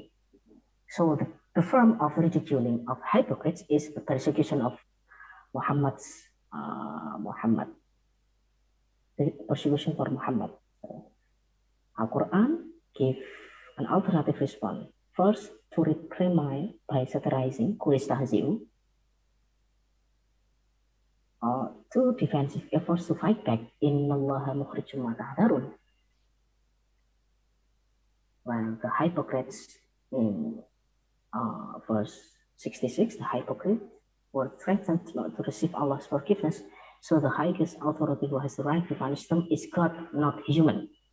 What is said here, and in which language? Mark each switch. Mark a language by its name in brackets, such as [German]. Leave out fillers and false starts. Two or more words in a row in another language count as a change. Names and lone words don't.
[English] So the form of ridiculing of hypocrites is the persecution of Muhammad, the persecution for Muhammad. Al-Quran give an alternative response. First, to reprimand by satirizing, kuristahzi'u. Two, defensive efforts to fight back, [Arabic] إن الله مخرج ما تحذرون. [English] Well, the hypocrites in verse 66, the hypocrite were threatened not to receive Allah's forgiveness, so the highest authority who has the right to punish them is God, not human.